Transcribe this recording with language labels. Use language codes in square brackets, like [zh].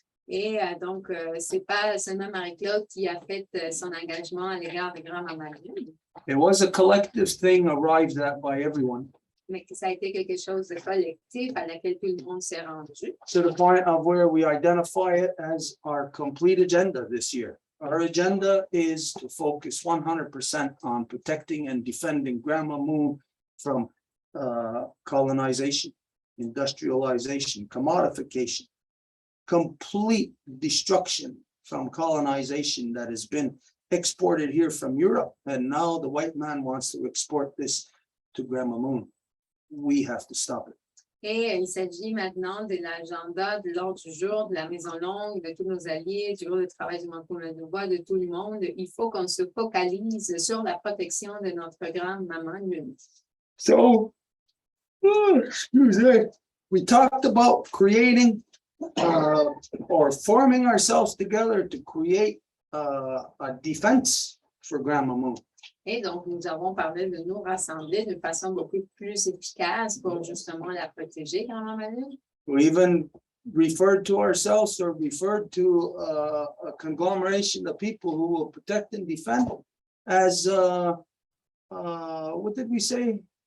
[fr] Et donc, c'est pas seulement Marie-Claude qui a fait son engagement à l'égard de Grand-Maman Lune, [en] It was a collective thing arrived at by everyone, [fr] mais que ça a été quelque chose de collectif à laquelle tout le monde s'est rendu. [en] to the point of where we identify it as our complete agenda this year. Our agenda is to focus 100% on protecting and defending Grandma Moon from colonization, industrialization, commodification, complete destruction from colonization that has been exported here from Europe. And now the white man wants to export this to Grandma Moon. We have to stop it. [fr] Et il s'agit maintenant de l'agenda, de l'ordre du jour, de la Maison Longue, de tous nos alliés, du groupe de travail du Wampum de Voies, de tout le monde. Il faut qu'on se focalise sur la protection de notre grande maman Lune. [en] So, excuse me, we talked about creating or forming ourselves together to create a defense for Grandma Moon. [fr] Et donc, nous avons parlé de nous rassembler de façon beaucoup plus efficace pour justement la protéger, grand-maman Lune. [en] We even referred to ourselves or referred to a conglomeration of people who will protect and defend as what did we say?